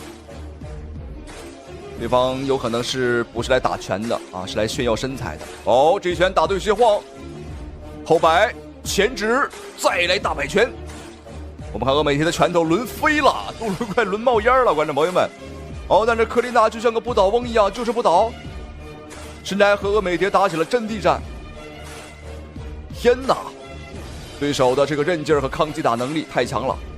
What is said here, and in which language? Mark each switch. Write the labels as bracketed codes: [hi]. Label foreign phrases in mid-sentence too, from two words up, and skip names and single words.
[zh] 對方有可能是不是來打拳的啊，是來炫耀身材的。哦，這一拳打對斜晃，後擺前直，再來大擺拳。我們看厄美蝶的拳頭輪飛了，都快輪冒煙了，觀眾朋友們。哦，但是克琳娜就像個不倒翁一樣，就是不倒，甚至還和厄美蝶打起了陣地戰。天哪，對手的這個韌勁和抗擊打能力太強了。